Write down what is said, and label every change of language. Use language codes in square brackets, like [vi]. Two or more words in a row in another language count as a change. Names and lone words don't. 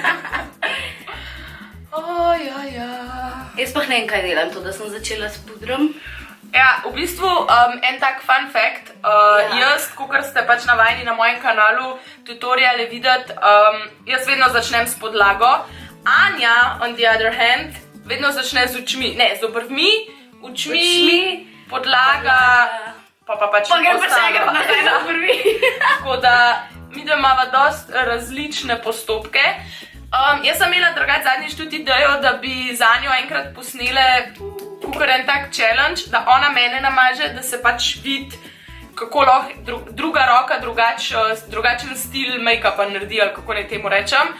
[sl] Jaz pa ne vem, kaj delam, to, da sem začela s pudrom. Ja, v bistvu en tak [en] fun fact. [sl] Jaz, kakor ste pač navajeni na mojem kanalu tutoriale videti, jaz vedno začnem s podlago. Anja, [en] on the other hand, [sl] vedno začne z očmi. Ne, z obrvmi, očmi, podlaga, pa pač ostalo. Nazaj na prvi. Tako da mi da imava dosti različne postopke. Jaz sem imela drugače zadnjič tudi idejo, da bi za Anjo enkrat posnele kakor en tak challenge, da ona mene namaže, da se pač vidi, kako lahko druga roka drugačen stil make-upa naredi, ali kako ne temu rečem.